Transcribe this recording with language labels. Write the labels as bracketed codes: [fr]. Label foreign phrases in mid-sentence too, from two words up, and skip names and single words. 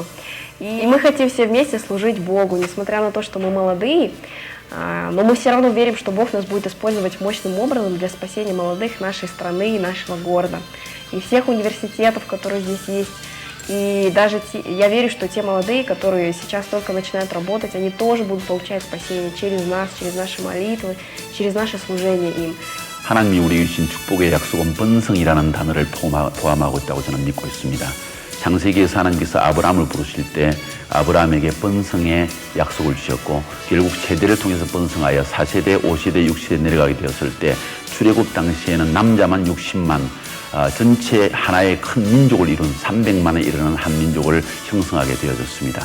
[ru] И мы хотим все вместе служить Богу, несмотря на то, что мы молодые, но мы все равно верим, что Бог нас будет использовать мощным образом для спасения молодых нашей страны и нашего города. И всех университетов, которые здесь есть. И даже я верю, что те молодые, которые сейчас только начинают работать, они тоже будут получать спасение через нас, через наши молитвы, через наше служение им. [ko] 하나님이 우리에게 주신 축복의 약속은 번성이라는 단어를 포함하고 있다고 저는 믿고 있습니다. 창세기에서 하나님께서 아브라함을 부르실 때 아브라함에게 번성의 약속을 주셨고 결국 세대를 통해서 번성하여 4세대, 5세대, 6세대 내려가게 되었을 때 출애굽 당시에는 남자만 60만 전체 하나의 큰 민족을 이룬 300만에 이르는 한 민족을 형성하게 되어졌습니다.